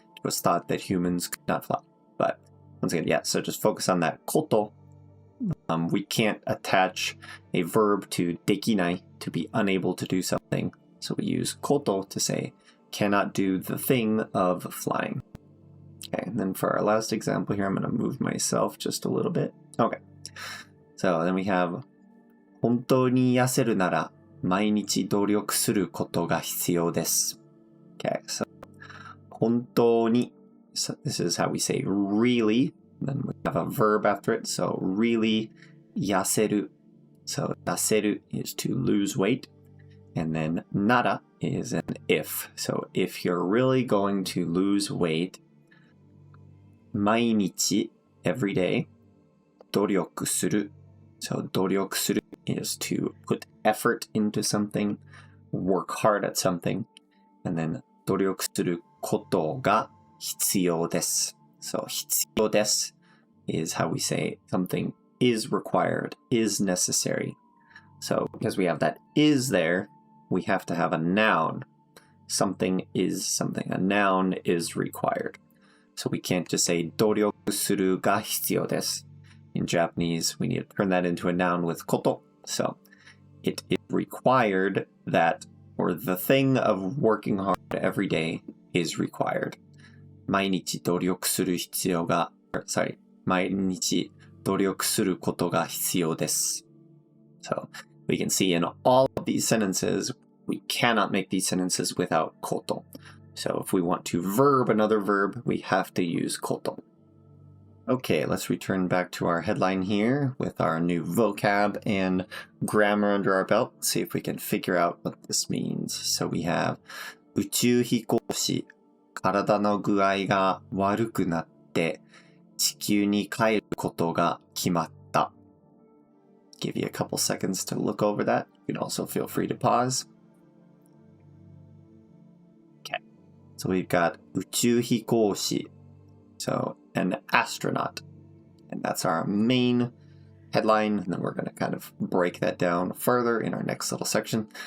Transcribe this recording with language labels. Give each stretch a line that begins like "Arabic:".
English: It was thought that humans could not fly. But once again, yeah, so just focus on that koto. We can't attach a verb to dekinai, to be unable to do something. So we use koto to say cannot do the thing of flying. Okay, and then for our last example here, I'm going to move myself just a little bit. Okay, so then we have
Japanese: 本当に痩せるなら毎日努力することが必要です。
English: Okay, so 本当に, so this is how we say really, and then we have a verb after it, so really 痩せる. So 痩せる is to lose weight. And then nara is an if. So if you're really going to lose weight, 毎日, every day, 努力する. So 努力する is to put effort into something, work hard at something. And then
Japanese: 努力することが必要です.
English: So 必要です is how we say something is required, is necessary. So because we have that is there, we have to have a noun. Something is something. A noun is required. So we can't just say
Japanese: 努力するが必要です.
English: In Japanese, we need to turn that into a noun with koto. So it is required that, or the thing of working hard every day is required.
Japanese: 毎日努力する必要が,
English: sorry,
Japanese: 毎日努力することが必要です.
English: So we can see in all of these sentences, we cannot make these sentences without koto. So if we want to verb another verb, we have to use koto. Okay, let's return back to our headline here with our new vocab and grammar under our belt. See if we can figure out what this means. So we have
Japanese: 宇宙飛行士、体の具合が悪くなって地球に帰ることが決まった.
English: Give you a couple seconds to look over that. You can also feel free to pause. Okay, so we've got 宇宙飛行士, so an astronaut, and that's our main headline, and then we're going to kind of break that down further in our next little section.